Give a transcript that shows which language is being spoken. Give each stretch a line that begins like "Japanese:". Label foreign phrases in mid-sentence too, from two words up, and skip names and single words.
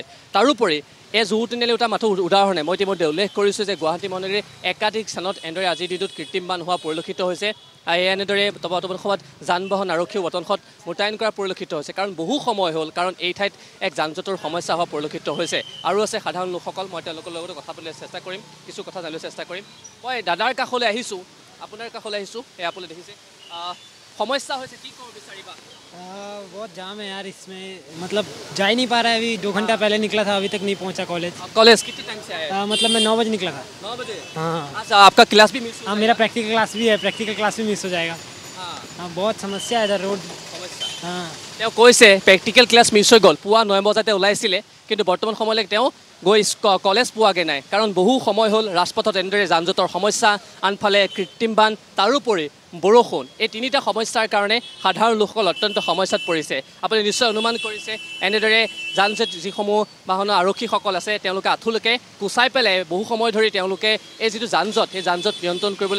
Assamese: তাৰোপৰি এই জু তিনিআলি এটা মাথো উদাহৰণে মই ইতিমধ্যে উল্লেখ কৰিছোঁ যে গুৱাহাটী মহানগৰীৰ একাধিক স্থানত এনেদৰে আজিৰ দিনটোত কৃত্ৰিম বান হোৱা পৰিলক্ষিত হৈছে এনেদৰে বৰ্তমান সময়ত যান বাহন আৰক্ষীও বৰ্তমানত মোতায়েন কৰা পৰিলক্ষিত হৈছে কাৰণ বহু সময় হ'ল কাৰণ এই ঠাইত এক যান জঁটৰ সমস্যা হোৱা পৰিলক্ষিত হৈছে আৰু আছে সাধাৰণ লোকসকল মই তেওঁলোকৰ লগতে কথা পাতিবলৈ চেষ্টা কৰিম কিছু কথা জানিবলৈ চেষ্টা কৰিম মই দাদাৰ কাষলৈ আহিছোঁ আপোনাৰ কাষলৈ আহিছোঁ এই আপুনি দেখিছে समस्या हो की कहो बिचारीबा
Hindi: बहुत जाम है यार इसमें मतलब जा ही नहीं पा रहा है अभी 2 घंटा पहले निकला था अभी तक नहीं पहुंचा कॉलेज कॉलेज कितने टाइम से आया मतलब मैं 9 बजे निकला था 9 बजे हाँ अच्छा आपका क्लास भी मिस हाँ मेरा
English: practical class
Hindi: भी है
English: practical class
Hindi: भी मिस हो जाएगा हाँ बहुत समस्या है इधर रोड हाँ
Assamese: তেওঁ কৈছে
English: practical class miss
Assamese: হৈ গ'ল পুৱা 9 বজাতে ওলাইছিলে কিন্তু বৰ্তমান সময়লৈকে তেওঁ গৈ কলেজ পোৱাগে নাই কাৰণ বহু সময় হ'ল ৰাজপথত এনেদৰে যান জঁটৰ সমস্যা আনফালে কৃত্ৰিম বান তাৰোপৰি বৰষুণ এই তিনিটা সমস্যাৰ কাৰণে সাধাৰণ লোকসকল অত্যন্ত সমস্যাত পৰিছে আপুনি নিশ্চয় অনুমান কৰিছে এনেদৰে যান জঁট যিসমূহ বাহনৰ আৰক্ষীসকল আছে তেওঁলোকে আঁঠুলৈকে কুচাই পেলাই বহু সময় ধৰি তেওঁলোকে এই যিটো যান জঁট সেই যান জঁট নিয়ন্ত্ৰণ কৰিবলৈ